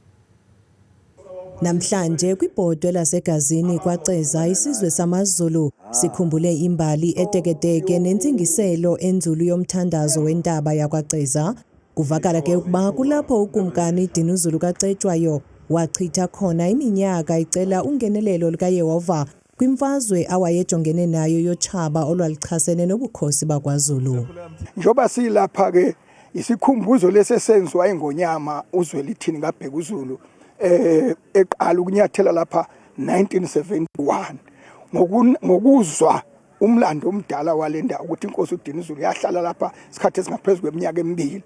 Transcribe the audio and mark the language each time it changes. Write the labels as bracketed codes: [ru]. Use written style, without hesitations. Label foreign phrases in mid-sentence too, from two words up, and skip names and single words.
[xh] Namhlanje kwibhodwe lasegazini kwaCeza isizwe samaZulu sikhumbule imbali eteketeke nentsingiselo enzulu yomthandazo wentaba yakwaCeza. Kuvakala ke ukuba kulapho ukumkani Dinuzulu kaCetshwayo wachitha khona iminyaka icela ungenelelo likaYehova kwimfazwe awayejongene nayo yotshaba olwalichasene nobukhosi bakwaZulu. [zu] Njoba silapha ke isikhumbuzo lesesenziwa ingonyama uzwe lithini kaBheka uZulu eqala ukunyathela lapha 1971 ngokuzwa umlando omdala walenda ukuthi inkosi uDinuzulu yahlala lapha isikhathi esingaphezulu kweminyaka emibili.